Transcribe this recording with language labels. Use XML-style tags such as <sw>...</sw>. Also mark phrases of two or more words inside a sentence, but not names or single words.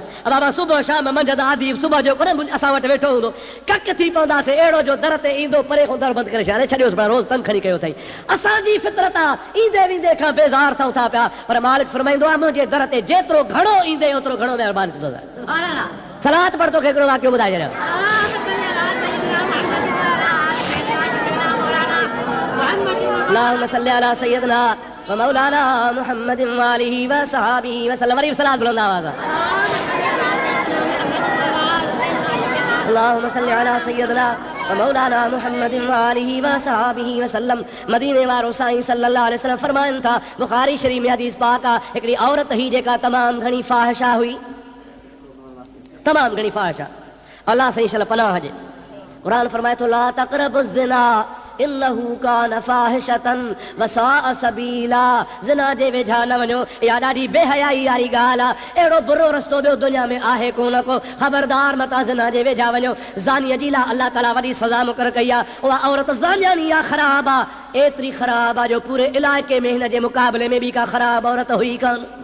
<sd>बाबा सुबुह शाम मंझंदि आदि सुबुह जो कोन असां वटि वेठो हूंदो, कक थी पवंदासीं, अहिड़ो जो दर ते ईंदो परे खां दर बंदि करे छॾे छॾियोसि, पर रोज़ तंग खणी कयो अथई। असांजी फितरत आहे ईंदे वेंदे खां बेज़ार थियूं था पिया, पर मालिक फरमाईंदो आहे मुंहिंजे दर ते जेतिरो घणो ईंदे ओतिरो घणो महिरबानी कंदोसां। सलात पढ़ तोखे हिकिड़ो वाक़ियो ॿुधाए छॾियो।</sd> <ar>اللهم صل على سيدنا ومولانا محمد وآله وصحبه وسلم.</ar> <sd>वरी सलात बुलंद आवाज़।</sd> <ar>اللهم صل على سيدنا ومولانا محمد وآله وصحبه وسلم.</ar> <sd>मदीने वारो साईं</sd> <ar>صلى الله عليه وسلم</ar> <sd>फरमाइनि था, बुखारी शरीफ में हदीस पाक आहे, हिकिड़ी औरत ही जेका तमामु घणी फाहिशा हुई, तमामु घणी फाहिशा, अल्लाह साईं शल पनाह हुजे। क़ुरान फरमाए थो</sd> <ar>لا تقربوا الزنا إنه كان فاحشة وساء سبيلا.</ar> <sd>ज़िना जे वेझा न वञो, इहा ॾाढी बेहयाई वारी ॻाल्हि आहे, अहिड़ो बुरो रस्तो ॿियो दुनिया में आहे कोन को, ख़बरदार मता ज़िना जे वेझा वञो। ज़ानीअ जी लाइ अल्लाह ताला वॾी सज़ा मुक़ररु कई आहे, उहा औरत ज़ानियानी आहे, ख़राब आहे, एतिरी ख़राब आहे जो पूरे इलाइक़े में हिन जे मुक़ाबले में बि का ख़राब औरत हुई कान।</sd>